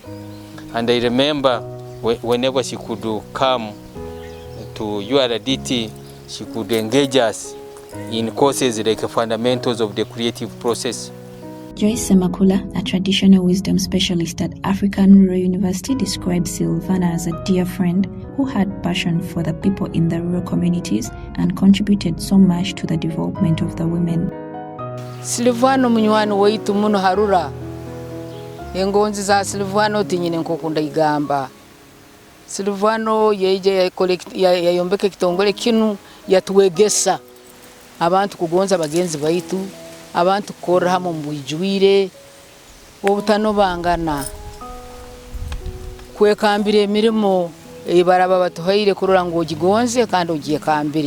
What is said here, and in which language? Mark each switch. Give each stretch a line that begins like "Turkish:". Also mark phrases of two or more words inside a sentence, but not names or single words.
English: And I remember whenever she could come to URDT, she could engage us in courses like fundamentals of the creative process. Joyce Semakula, a traditional wisdom specialist at African Rural University, describes Silvana as a dear friend who had passion for the people in the rural communities and contributed so much to the development of the women.
Tooro: Silvano munywani waitu muno harura. Engonzi za Silvano tinyine nkokunda igamba. Silvano yeje yayombeke kitongole kinu yatuwegesa abantu kugonza bagenzi baitu, abantu kora hamo mbujwire obutano bangana kwekambire emirimo ebaraba batuhaire kurora ngo gigonze kandi ogiye kambire.